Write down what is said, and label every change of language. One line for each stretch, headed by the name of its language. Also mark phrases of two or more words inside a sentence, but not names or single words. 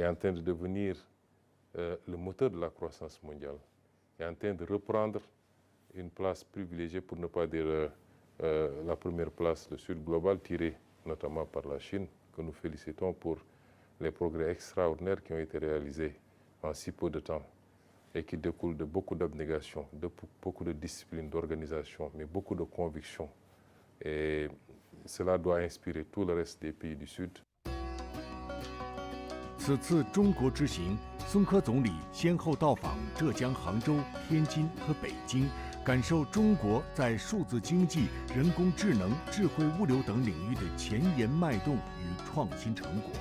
French: en train de devenir le moteur de la croissance mondiale, est en train de reprendre une place privilégiée, pour ne pas dire la première place, le Sud global, tiré notamment par la Chine, que nous félicitons pour les progrès extraordinaires qui ont été réalisés en si peu de temps et qui découlent de beaucoup d'abnégation, de beaucoup de discipline, d'organisation, mais beaucoup de conviction. Et cela doit inspirer tout le reste des pays du Sud.
Chinese: 此次中国之行，孙科总理先后到访浙江杭州、天津和北京，感受中国在数字经济、人工智能、智慧物流等领域的前沿脉动与创新成果。